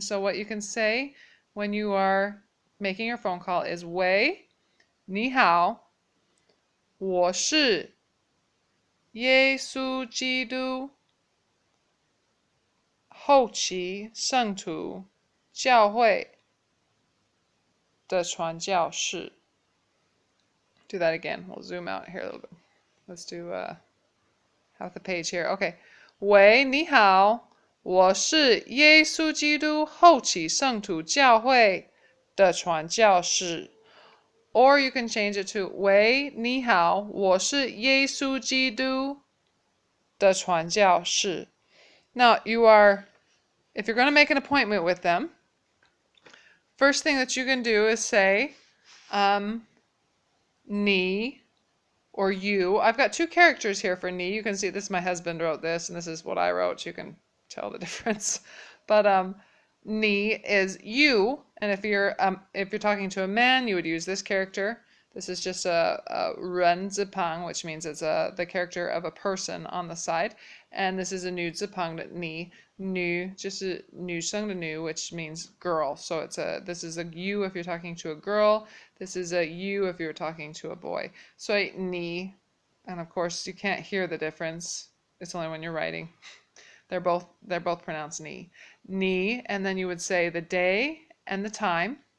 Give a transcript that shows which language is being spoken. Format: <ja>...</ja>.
<en>So what you can say when you are making your phone call is</en> <zh>喂,你好,我是耶稣基督后期圣徒教会的传教士.</zh> <en>Do that again. We'll zoom out here a little bit. Let's do half the page here. Okay.</en> <zh>喂，你好，我是耶稣基督后期圣徒教会的传教士.</zh> <en>Or you can change it to</en> <zh>喂，你好，我是耶稣基督的传教士.</zh> <en>Now, if you're going to make an appointment with them, first thing that you can do is say, 你 or you. I've got two characters here for 你. You can see this, my husband wrote this, and this is what I wrote. You can tell the difference. But 你 is you, and if you're talking to a man, you would use this character. This is just a 人字旁, which means it's the character of a person on the side. And this is a</en> <zh>女字旁的你. 女就是女生的女,</zh> <en>which means girl. So this is a you if you're talking to a girl. This is a you if you're talking to a boy. So 你, and of course you can't hear the difference. It's only when you're writing. They're both pronounced 你, and then you would say the day and the time.</en>